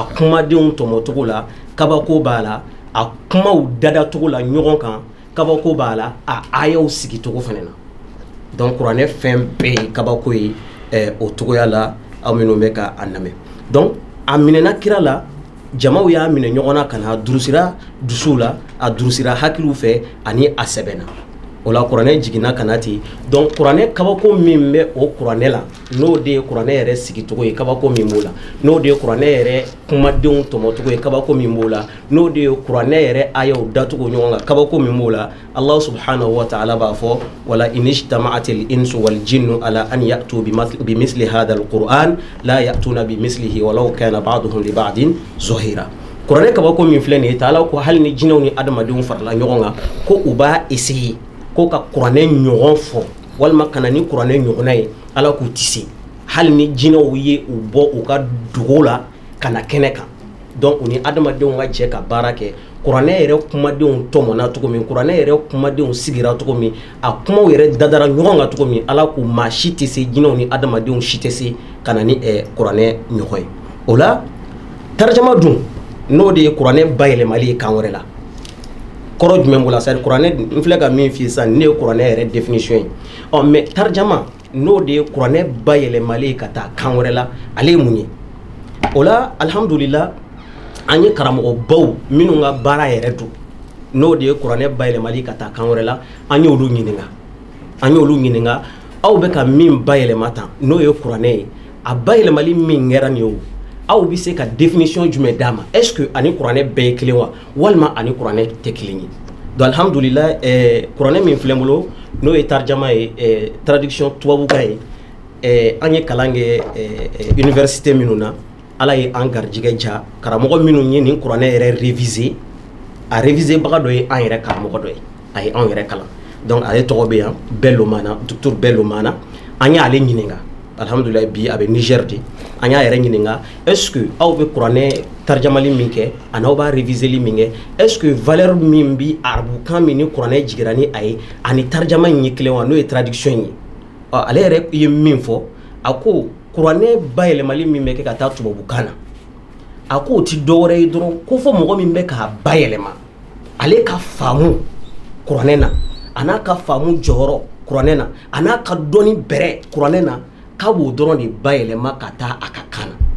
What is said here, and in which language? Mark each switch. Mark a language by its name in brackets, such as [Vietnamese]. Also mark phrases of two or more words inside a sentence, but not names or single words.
[Bambara] kumadenw tɔmɔcogo la kabako b'a la a kumaw dadacogo la ɲɔgɔn kan kabako b'a la a ayaw sigicogo fana na donc kuranɛ fɛn bɛɛ ye kabako ye o cogoya la aw minnu bɛ ka a lamɛn donc a minɛna kira la jamaw y'a minɛ ɲɔgɔn na ka na durusira dusuw la a durusira hakiliw fɛ ani a sɛbɛnna o la kuranɛ jiginna ka na ten donc kuranɛ kabako min bɛ o kuranɛ la n'o de ye kuranɛ yɛrɛ sigicogo ye kabako min b'o la n'o de ye kuranɛ yɛrɛ kumadenw tɔmɔcogo ye kabako min b'o la n'o de ye kuranɛ yɛrɛ ayaw dacogo ɲɔgɔn kan kabako min b'o la [Arabic] الله سبحانه وتعالى [Bambara] b'a fɔ [Arabic] ولئن اجتمعت الإنس والجن على أن يأتوا بمثل هذا القرآن لا يأتون بمثله ولو كان بعضهم لبعض ظهيرا [Bambara] kuranɛ kabako min filɛ nin ye ta'ala ko hali ni jinɛw ni adamadenw farala ɲɔgɔn kan ko u b'a essayer ko ka kuranɛ ɲɔgɔn fɔ walima kana ni kuranɛ ɲɔgɔnna ye ala k'u tisi hali ni jinɛw ye u bɔ u ka dugu la ka na kɛnɛ kan donc u ni adamadenw ka jɛ ka baara kɛ kuranɛ yɛrɛ kumadenw tɔmɔna cogo min kuranɛ yɛrɛ kumadenw sigira cogo min a kumaw yɛrɛ dadara ɲɔgɔn kan cogo min ala k'u maa si tɛ se jinɛw ni adamadenw si tɛ se ka na ni kuranɛ ɲɔgɔn ye o la tarjama dun n'o de ye kuranɛ bayɛlɛmali ye kan wɛrɛ la kɔrɔ jumɛn b'o la [French] c'est à dire [Bambara] kuranɛ n filɛ ka min f'i ye sisan ne ye kuranɛ yɛrɛ définition ye mais tarjama n'o de ye kuranɛ bayɛlɛmali ye ka taa kan wɛrɛ la ale ye mun ye o la alhamdulillah an ye karamɔgɔbaw minnu ka baara yɛrɛ don n'o de ye kuranɛ bayɛlɛmali ka taa kan wɛrɛ la an y'olu ɲininka aw bɛ ka min bayɛlɛma tan n'o ye kuranɛ ye a bayɛlɛmali min kɛra nin ye o aw bi se ka définition jumɛn d'a ma [French] est ce que [Bambara] ani kuranɛ bɛɛ ye kelen wa walima ani kuranɛ tɛ kelen ye donc alhamdulillah kuranɛ min filɛ n bolo n'o ye tarjama ye traduction tubabukan ye an ye kalan kɛ université minnu na ala ye an garijɛgɛ ja karamɔgɔ minnu ye nin kuranɛ yɛrɛ réviser a réviser baga dɔ ye an yɛrɛ karamɔgɔ dɔ ye a ye anw yɛrɛ kalan donc ale tɔgɔ bɛ yan Bello Mana docteur Bello Mana an y'ale ɲininka alhamdulillah bi a bɛ Niger de an y'a yɛrɛ ɲininka [French] est ce que [Bambara] aw bɛ kuranɛ tarjamali min kɛ ani aw b'a réviseli min kɛ [French] est ce que [Bambara] valeur min bi arabukan min ni kuranɛ jigira ni a ye ani tarjama in ye kelen wa n'o ye traduction ye ale yɛrɛ ye min fɔ a ko kuranɛ bayɛlɛmali min bɛ kɛ ka taa tubabukan na a ko o ti dɔwɛrɛ ye dɔrɔn ko fɔ mɔgɔ min bɛ k'a bayɛlɛma ale ka faamu kuranɛ na a n'a ka faamu jɔyɔrɔ kuranɛ na a n'a ka dɔnni bɛrɛ kuranɛ na k'a b'o dɔrɔn de bayɛlɛma ka taa a ka kan na